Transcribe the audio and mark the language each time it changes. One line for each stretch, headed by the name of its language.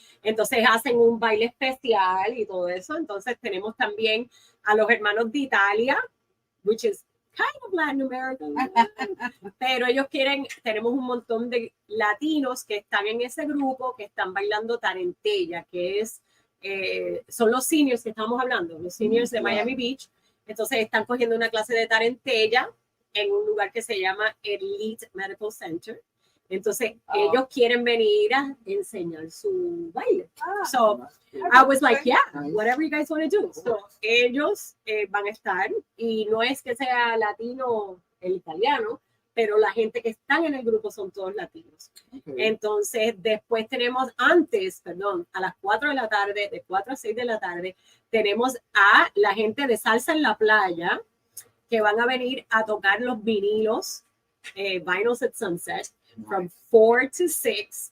Spanish: Entonces hacen un baile especial y todo eso. Entonces tenemos también a los hermanos de Italia,
English: which is kind of Latin American,
Spanish: pero ellos tenemos un montón de latinos que están en ese grupo, que están bailando tarentella, que es son los seniors que estamos hablando, los seniors de Miami Beach. Entonces están cogiendo una clase de tarentella en un lugar que se llama Elite Medical Center. Entonces ellos quieren venir a enseñar su baile.
English: So I was like, yeah, whatever you guys want to do.
Spanish: So ellos van a estar, y no es que sea latino el italiano, pero la gente que están en el grupo son todos latinos.
English: Okay.
Spanish: Entonces, después tenemos a las 4 de la tarde, de 4 a 6 de la tarde, tenemos a la gente de Salsa en la Playa, que van a venir a tocar los vinilos,
English: Vinyls at Sunset, from 4 to 6.